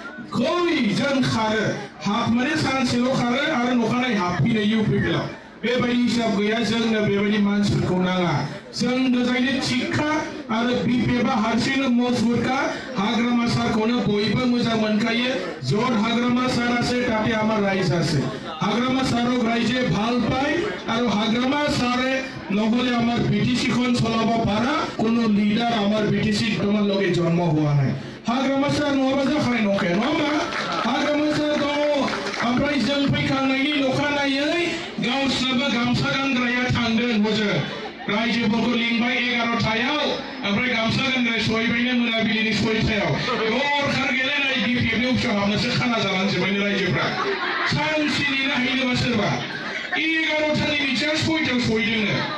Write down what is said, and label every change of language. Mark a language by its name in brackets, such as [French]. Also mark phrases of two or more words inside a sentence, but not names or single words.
[Bodo] खैजों खारो हाफ माने सानसेल' खारो आरो नखानाय हाबफिनो इउपिपिएलआव बेबायदि हिसाब गैया जोंनो बेबायदि मानसिफोरखौ नाङा जों गोजायनो थिगखा आरो बिपिएफआ हारसिंनो मजबुतखा हाग्रामा सारखौनो बयबो मोजां मोनखायो जट [Rangpuri] हाग्रामा सार আছে তাতে আমার রাইজ আছে হাগ্রামা সারক রাইজে ভাল পায় আর হাগ্রামা সারে নহলে আমার বিটিসি খন চলাব পারা কোন লিডার আমার বিটিসি তোমার লগে জন্ম হওয়া নাই হাগ্রামা সার নবা যা খায় নকে নবা হাগ্রামা সার তো আমরা [Bodo] ओमफ्राय जों फैखांनायनि अखानायै गावसोरबो गामसा गानग्राया थांदों हजों रायजोफोरखौ लिंबाय 11टायाव ओमफ्राय गामसा गानग्रा सहैबायनो मोनाबिलिनि 6टायाव हरखार गेलेनाय डिपिएफनि अफिसाव हाबनोसो खाना जालांजोब्बायनो रायजोफ्रा सानसे नेनो हायोनोबा सोरबा 11टानि मिथिया 6टायाव सहैदोंनो